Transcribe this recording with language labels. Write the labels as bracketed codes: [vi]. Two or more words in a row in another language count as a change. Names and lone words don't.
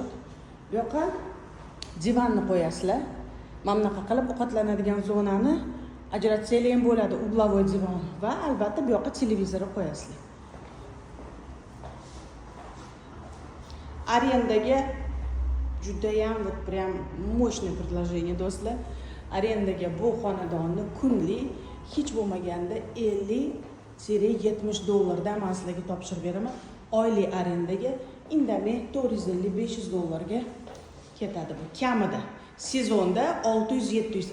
[uz] Bu yoqqa divanni qo'yasizlar. Mana bunaqa qilib ovqatlanadigan zonani ajratsanglar ham bo'ladi, uglovoy divan va albatta bu yoqqa televizorni qo'yasizlar. Arendaga juda ham [ru] вот прям мощное предложение, [uz] do'stlar. Arendaga bu xonadonni kunlik hech bo'lmaganda 50-70 dollardan men sizlarga topshirib beraman. Oylik arendaga indamay 450-500 dollarga ketadi bu kamida. Sezonda 600-700.